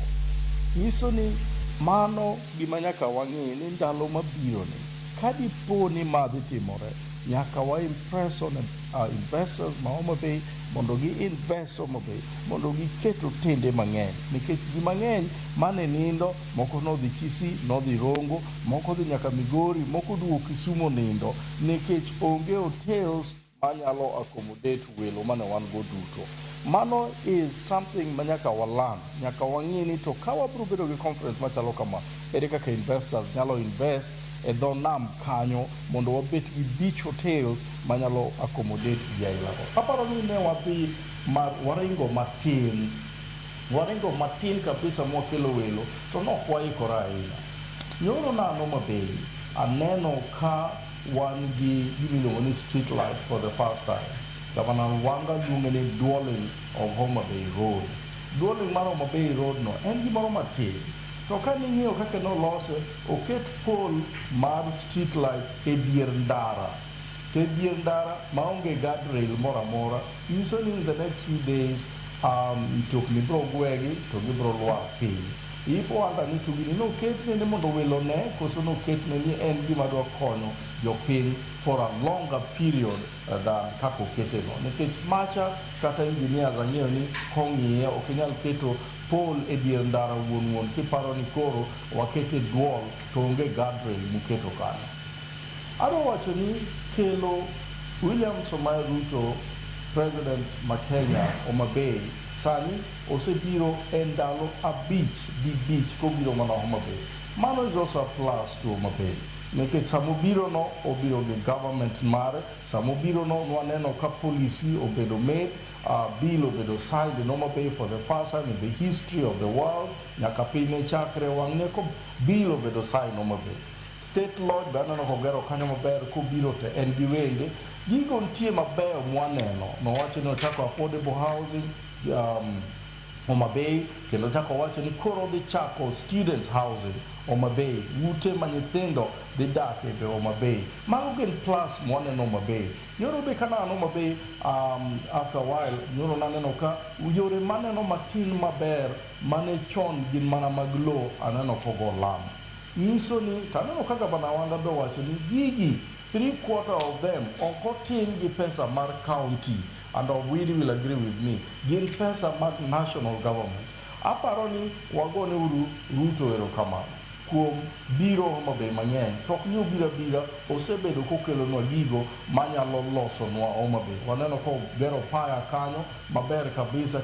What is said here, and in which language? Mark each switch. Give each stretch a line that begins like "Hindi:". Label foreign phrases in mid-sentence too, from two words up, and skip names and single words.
Luo (Kenya and Tanzania): Nyiso ni mano gima nyaka wang'e ni ndalo mabiro ni kadipo ni madhi timore, nyaka wa
English: impress on investors
Luo (Kenya and Tanzania): ma Homabay mondo gi invest Homabay mondo giket otende mang'eny, nikech ji mang'eny mane nindo, moko nodhi Kisii, nodhi Rongo, moko dhi nyaka Migori, moko duogo Kisumu nindo nikech onge hotels manyalo accommodate welo mane wan go duto. Mano
English: is something
Luo (Kenya and Tanzania): manyaka waland, nyaka wang'e ni to ka wabiro bedo gi conference machalo kama, ere kaka investors nyalo invest e dho nam kanyo mondo wabet gi
English: beach hotels
Luo (Kenya and Tanzania): manyalo accommodate ji ailago. Aparo ni ne wadhi waringo matin kabisa mwakelo welo, to nok waikore ahinya. Nyoro nano Homabay, aneno ka wan gi gimiluongo ni
English: street light for the first time.
Luo (Kenya and Tanzania): Governor Wanga luonge ni dualing of Homabay Road. Dualing mar Homabay Road no en gimoro matin. To ka ning'iyo kaka nolose, oket pole mar
English: street light
Luo (Kenya and Tanzania): e dier ndara. To e dier ndara maonge guardrail moro amora, nyiso ni
English: in the next few days
Luo (Kenya and Tanzania): mtokni biro gwegi to gibiro lwar piny. Ipo anda ni to gini noketne ni mondo welo ne, koso noketne ni en gima dwa konyo jopiny
English: for a longer period
Luo (Kenya and Tanzania): than kako keteno. Nikech macha kata engineers ang'eyo ni kong'iye ok inyal keto pole e dier ndara wuon kiparo ni koro wakete duol to onge guardrail muketo kanyo. Adwa wacho ni kelo William Samoei Ruto, President ma Kenya, Homabay, sani osebiro e ndalo abich kobiro mana Homabay. Mano
English: is also a plus to Homabay.
Luo (Kenya and Tanzania): Nikech samobiro no obiro gi government mare, samobiro no waneno ka policy obedo made, bill obedo
English: signed in Homabay for the first time in the history of the world,
Luo (Kenya and Tanzania): nyaka piny chakre wang'e ko bill obedo signed Homabay. State Lodge be aneno kogero kanyo maber, kobiro to en gi wende. Gigo nitie mabeyo mwaneno, nowacho ni ochako
English: affordable housing
Luo (Kenya and Tanzania): Homabay, kendo ochako wacho ni koro dhi chako
English: students housing
Luo (Kenya and Tanzania): Homabay, ute ma nyithindo dhi dak e Homabay. Mago gin plus mwaneno Homabay. Yoro be kanano Homabay,
English: after a while,
Luo (Kenya and Tanzania): yoro naneno ka yore maneno matin maber mane chon gin mana mag lo aneno kogo lam. Nyiso ni, taneno kaka Governor Wanga be wacho ni gigi,
English: 3/4 of them
Luo (Kenya and Tanzania): okotim gi pesa mar county,
English: and Obwiri will agree with me,
Luo (Kenya and Tanzania): gin pesa mag
English: national government.
Luo (Kenya and Tanzania): Aparo ni wagone uru Ruto erokamano kuom biro Homabay mang'eny. Tok ni obira osebedo kokelonwa gigo manyalo losonwa Homabay. Waneno ko gero paya kanyo maber kabisa.